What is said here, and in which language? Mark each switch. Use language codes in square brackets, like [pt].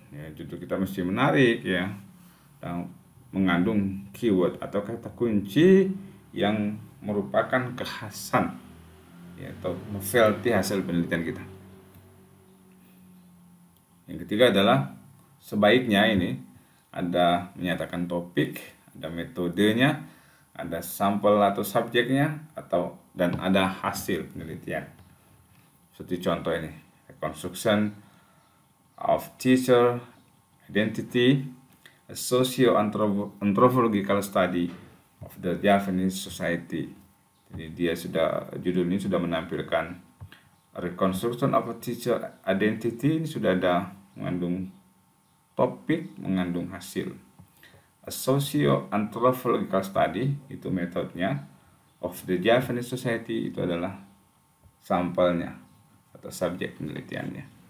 [id] Ya, judul kita mesti menarik ya, dan mengandung keyword atau kata kunci yang merupakan kekhasan ya, atau novelty hasil penelitian kita. Yang ketiga adalah sebaiknya ini ada menyatakan topik, ada metodenya, ada sampel atau subjeknya, dan ada hasil penelitian. Seperti contoh ini, [en] reconstruction of teacher identity, a socio-anthropological study of the Japanese society. [id] Jadi judul ini sudah menampilkan [en] reconstruction of a teacher identity, [id] ini sudah ada mengandung topik, mengandung hasil. [en] A socio-anthropological study [id] itu metodenya, [en] of the Japanese society [id] itu adalah sampelnya atau subjek penelitiannya.